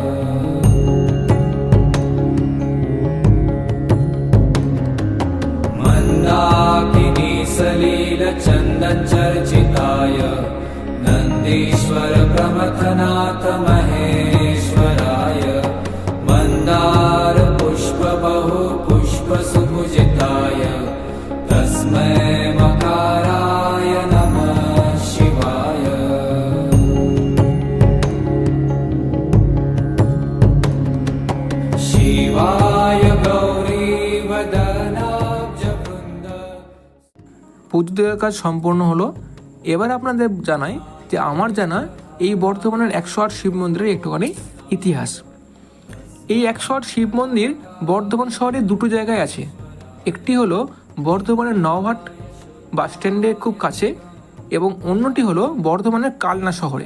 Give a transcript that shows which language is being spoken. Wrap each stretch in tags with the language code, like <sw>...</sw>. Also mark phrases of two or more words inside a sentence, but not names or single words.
<sa>मन्दाकिनी सलिलचन्दनचर्चिताय नन्दीश्वर प्रमथनाथ महेश्वराय मन्दार पुष्प बहु पुष्प सुभुजिताय तस्मै मकाराय नमः शिवाय। शिवाय गौरी वदनाब्ज वृन्द।</sa> <bn>পুজো দেওয়ার কাজ সম্পূর্ণ হলো। এবার আপনাদের জানাই যে আমার জানা এই বর্ধমানের 108 শিব মন্দিরের একটুখানি ইতিহাস। এই 108 শিব মন্দির বর্ধমান শহরে 2টো জায়গায় আছে। একটি হলো বর্ধমানের নওহাট বাস স্ট্যান্ডের খুব কাছে এবং অন্যটি হলো বর্ধমানের কালনা শহরে।</bn>